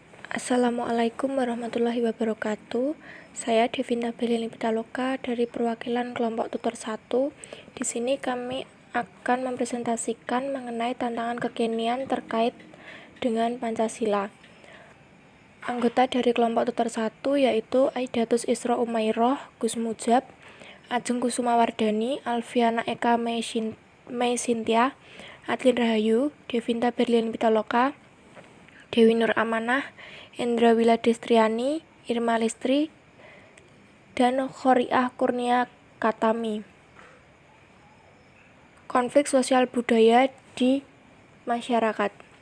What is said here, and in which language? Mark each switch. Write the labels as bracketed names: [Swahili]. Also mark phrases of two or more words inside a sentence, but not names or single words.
[Arabic] السلام عليكم ورحمة الله وبركاته. [Indonesian] Saya Devinta Belini Pitaloka dari perwakilan kelompok tutor 1. Di sini kami akan mempresentasikan mengenai tantangan kekinian terkait dengan Pancasila. Anggota dari kelompok tutor 1 yaitu Aidatus Isra Umairoh, Gus Mujab, Ajeng Kusumawardani, Alfiana Eka Mei Sintia, Adlin Rahayu, Devinta Berlian Pitaloka, Dewi Nur Amanah, Endra Wiladestriani, Irma Listri, dan Khoriah Kurnia Katami. Konflik sosial budaya di masyarakat.